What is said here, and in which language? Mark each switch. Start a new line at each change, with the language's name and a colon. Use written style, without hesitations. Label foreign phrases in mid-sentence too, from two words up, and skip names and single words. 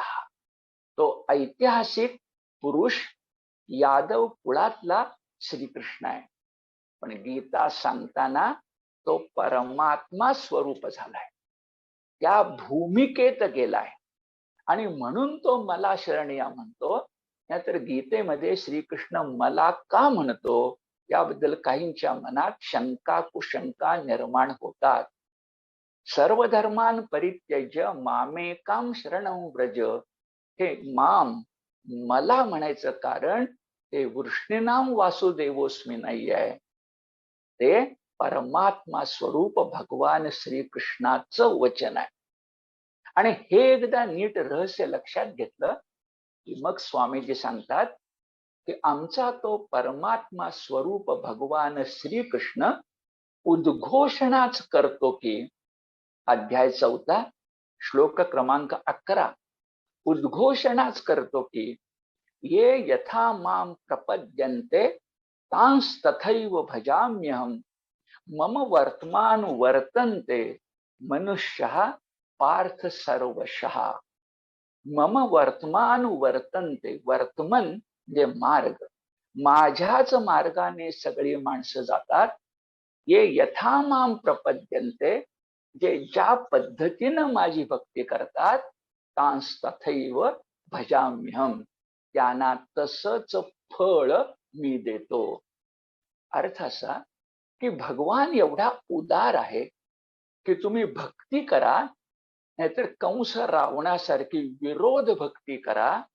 Marathi: तो ऐतिहासिक पुरुष यादव कुळातला श्रीकृष्ण आहे, पण गीता सांगताना तो परमात्मा स्वरूप झालाय, त्या भूमिकेत गेलाय. आणि म्हणून तो मला शरण या म्हणतो. नाहीतर गीतेमध्ये श्रीकृष्ण मला का म्हणतो याबद्दल काहींच्या मनात शंका कुशंका निर्माण होतात.
Sanskrit: सर्व धर्मान परित्यज्य मामेकाम शरणं व्रज.
Marathi: हे माम, मला म्हणायचं कारण ते
Sanskrit: वृष्णीनाम वासुदेवोस्मी
Marathi: नाही आहे, ते परमात्मा स्वरूप भगवान श्रीकृष्णाचं वचन आहे. आणि हे एकदा नीट रहस्य लक्षात घेतलं की मग स्वामीजी सांगतात की आमचा तो परमात्मा स्वरूप भगवान श्रीकृष्ण उद्घोषणाच करतो की, अध्याय 4 श्लोक क्रमांक 11, उद्घोषणाच करतो की,
Sanskrit: ये यथा माम प्रपद्यन्ते तांस तथैव भजाम्यहम मम वर्तमान वर्तन्ते मनुष्यः पार्थ सर्वशः. मम वर्तमान वर्तन्ते,
Marathi: वर्तमान म्हणजे मार्ग, माझ्याच मार्गाने सगळी माणसं जातात.
Sanskrit: ये यथा माम प्रपद्यन्ते,
Marathi: जे ज्या पद्धतीनं माझी भक्ती करतात,
Sanskrit: तांस तथैव भजाम्यहम,
Marathi: त्यांना तसंच फळ मी देतो. अर्थ असा की भगवान एवढा उदार आहे की तुम्ही भक्ती करा, नाहीतर कंस रावणासारखी विरोध भक्ती करा.